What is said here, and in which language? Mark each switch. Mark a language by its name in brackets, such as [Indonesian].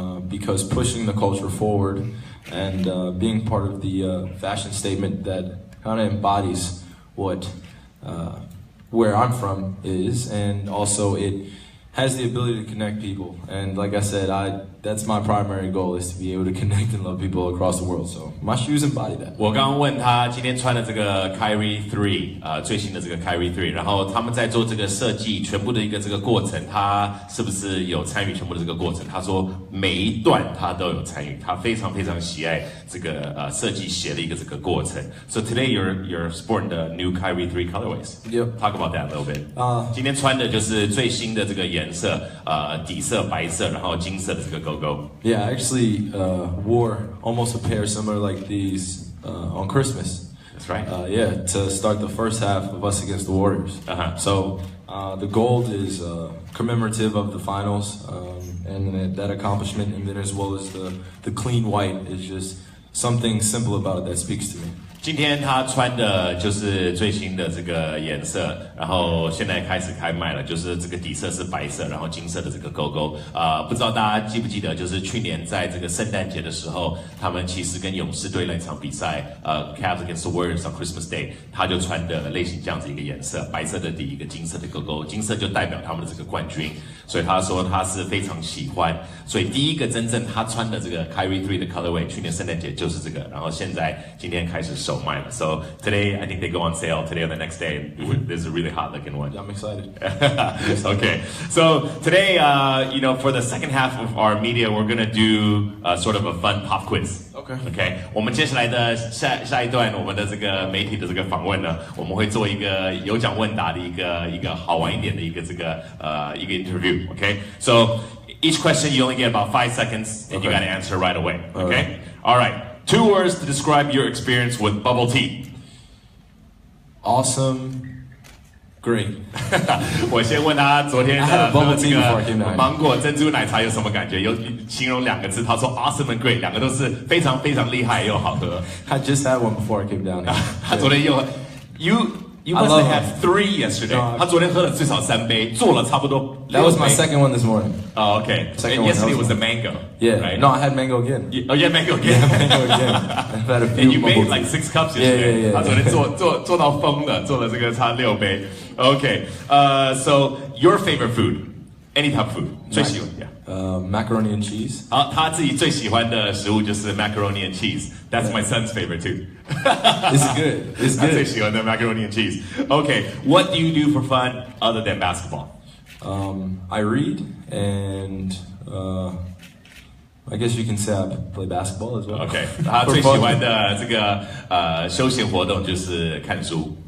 [English] Because pushing the culture forward and being part of the fashion statement that kind of embodies what where I'm from is, and also it has the ability to connect people. And like I said, that's my primary goal, is to be able to connect and love people across the world. So my shoes embody that. [Chinese] 我刚刚问他今天穿的这个 Kyrie 3，最新的这个 Kyrie 3，然后他们在做这个设计全部的一个这个过程，他是不是有参与全部的这个过程？他说每一段他都有参与，他非常非常喜爱这个设计鞋的一个这个过程。 [English] So today you're sporting the new Kyrie 3 colorways. Yep. Talk about that a little bit. [Chinese] 今天穿的就是最新的这个颜色，底色白色，然后金色的这个勾勾。 [English] Yeah, I actually wore almost a pair similar like these on Christmas. That's right. Yeah, to start the first half of us against the Warriors. So the gold is commemorative of the finals and that accomplishment, and then as well as the clean white is just something simple about it that speaks to me. [Chinese] 今天他穿的就是最新的这个颜色，然后现在开始开卖了，就是这个底色是白色，然后金色的这个勾勾。不知道大家记不记得，就是去年在这个圣诞节的时候，他们其实跟勇士队那场比赛， [English] Cavs against the Warriors on Christmas Day， [Chinese] 他就穿的类型这样子一个颜色，白色的底，一个金色的勾勾，金色就代表他们的这个冠军，所以他说他是非常喜欢。所以第一个真正他穿的这个 Kyrie 3的 colorway， 去年圣诞节就是这个，然后现在今天开始首手卖了。 [English] So today I think they go on sale today or the next day. There's a really hot looking one. Yeah, I'm excited. Okay, so today, for the second half of our media, we're gonna do sort of a fun pop quiz. Okay. [Chinese] 我们接下来的下一段，我们的这个媒体的这个访问呢，我们会做一个有奖问答的一个好玩一点的一个这个一个 interview. [English] Okay, so each question you only get about 5 seconds, and you got to answer right away. Okay. All right. 2 words to describe your experience with bubble tea. Awesome. Great. [Chinese] 我先问他昨天的这个芒果珍珠奶茶有什么感觉？有形容2个字，他说 [English] awesome and great， [Chinese] 2个都是非常非常厉害又好喝。 [English] I just had one before I came down here. [Chinese] 他昨天又 [English] You must have had 3 yesterday. [Chinese] 他昨天喝了最少3杯，做了差不多。 [English] That was my second one this morning. Oh, okay. And yesterday was the mango. Yeah. Right? No, I had mango again. Oh, yeah, mango again. Yeah, mango again. I've had a few. And you made like 6 cups yesterday. Yeah. [Chinese] 他昨天做到疯了，做了这个差6杯。 [English] Okay. So your favorite food? Any type of food? [Chinese] 最喜欢 [English] macaroni and cheese. [Chinese] 好，他自己最喜欢的食物就是 [English] macaroni and cheese. That's my son's favorite too. It's good. It's [Chinese] 他 [English] good. [Chinese] 最喜欢的 [English] macaroni and cheese. Okay, what do you do for fun other than basketball? I read and I guess you can say I play basketball as well. [Chinese] Okay, 他最喜欢的这个休闲活动就是看书。